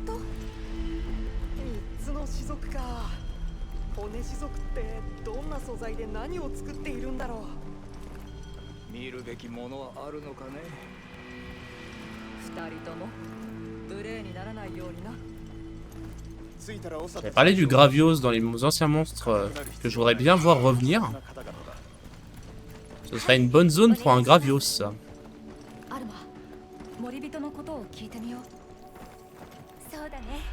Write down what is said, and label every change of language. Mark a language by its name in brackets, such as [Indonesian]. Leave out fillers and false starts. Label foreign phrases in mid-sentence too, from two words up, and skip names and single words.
[Japanese] 3 つの種族か。骨種族ってどんな素材で何を作っているんだろう。見るべきものはあるのかね。 2人とも無礼にならないようにな。着いたらオサ [French] J'avais parlé du Gravios dans les anciens monstres que je voudrais bien voir revenir. Ce serait une bonne zone pour un Gravios, ça. [Japanese] アルマ、森人のことを聞いてみよう。そうだね。